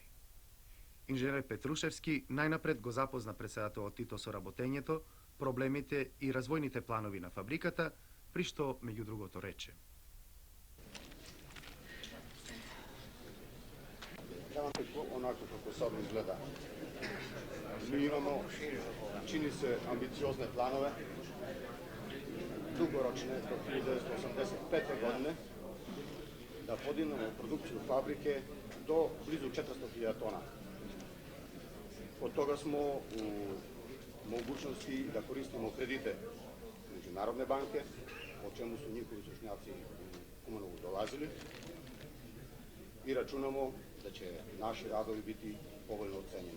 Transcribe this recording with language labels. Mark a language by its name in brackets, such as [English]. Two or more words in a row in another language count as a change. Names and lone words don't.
[Macedonian] Инженер Петрушевски најнапред го запозна председателот Тито со работењето, проблемите и развојните планови на фабриката, при што меѓу другото рече: [Serbian] Онако како сад изгледа. Ми имамо, чини се, амбициозне планове, дугорочне до 1985. godine, da podignemo produkciju fabrike do blizu 400.000 tona. Od toga smo u mogućnosti da koristimo kredite Međunarodne banke, o čemu su njihovi stručnjaci u Kumanovu dolazili, i računamo da će naši radovi biti povoljno ocenjeni.